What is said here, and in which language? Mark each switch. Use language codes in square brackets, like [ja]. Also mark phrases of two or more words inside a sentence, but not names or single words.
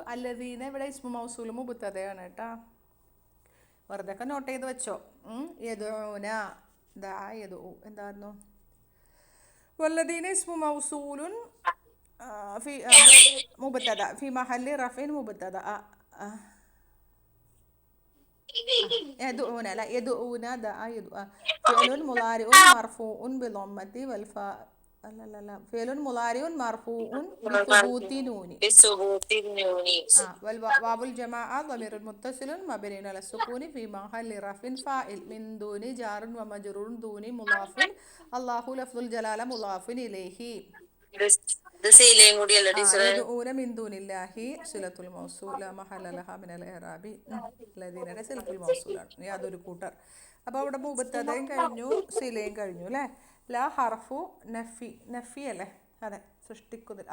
[ml] അല്ലദീന ഇവിടെ [ar] اسم موصول [ml] മുബ്തദയാണ് കേട്ടാ. വെറുതെ ഒക്കെ നോട്ട് ചെയ്ത് വെച്ചോ. യദ്ഊന ദാ യദ്ഊ എന്തായിരുന്നു? [ar] والذين اسم موصول في مبتدأ في محل رفع مبتدأ. يدعون لا يدعون دعا يدعى فعل مضارع مرفوع بضمة والفاء لا فعل مضارع مرفوع بثبوت نون. والواو الجماعة ضمير متصل مبني على السكون في محل رفع فاعل من دون جار ومجرور دون مضاف. الله لفظ الجلالة مضاف إليه. يدعون من دون الله صلة الموصول لا محل لها من الإعراب. [ml] ലദീനയുടെ സിലത്തുൽ മൗസൂലാണ് യാതൊരു കൂട്ടർ. അപ്പോൾ അവിടെ മുബ്തദയും കഴിഞ്ഞു സിലയും കഴിഞ്ഞു അല്ലേ. [ar] لا حرف نفي [ml] അല്ലേ? അതെ, സൃഷ്ടിക്കുന്നില്ല.